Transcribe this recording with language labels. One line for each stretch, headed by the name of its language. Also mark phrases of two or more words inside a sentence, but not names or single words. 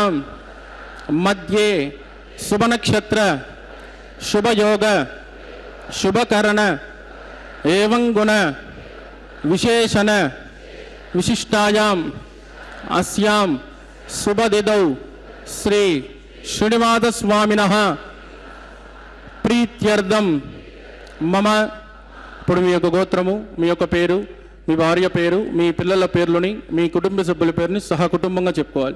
Sanskrit: मध्ये शुभ नक्षत्र शुभ योग शुभ करण एवं गुण विशेषण विशिष्टायाम अस्याम शुभ दिदौ श्री श्रीनिवास स्वामिनः प्रीत्यर्थम मम
Telugu: ఇప్పుడు మీ యొక్క గోత్రము మీ యొక్క పేరు మీ భార్య పేరు మీ పిల్లల పేర్లని మీ కుటుంబ సభ్యుల పేరుని సహ కుటుంబంగా చెప్పుకోవాలి.